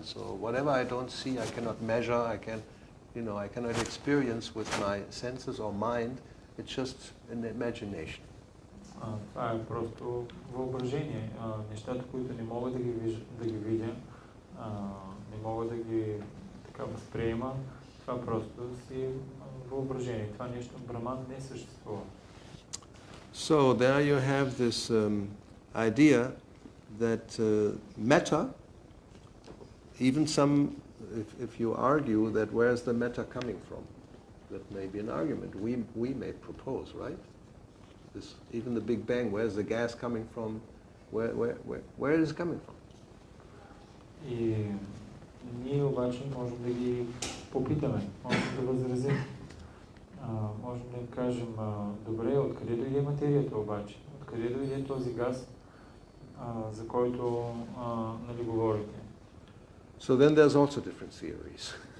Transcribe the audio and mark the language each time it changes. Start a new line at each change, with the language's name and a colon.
English: So whatever I don't see, I cannot measure. I cannot experience with my senses or mind. It's just an imagination.
Bulgarian: Това е просто въображение. Нещата, които не мога да ги видя, не мога да ги така възприема, това просто си въображение. Това нещо Браман не съществува.
English: So there you have this idea that metta, even if you argue that where is the metta coming from, that may be an argument we may propose, right? Even the Big Bang, where's the gas coming from? Where is it coming from?
Bulgarian: И ние обаче можем да ги попитаме, можем да възразим. Можем да им кажем, добре, откъде дойде материята обаче? Откъде дойде този газ, за който нали говорите?
English: So then there's also different theories.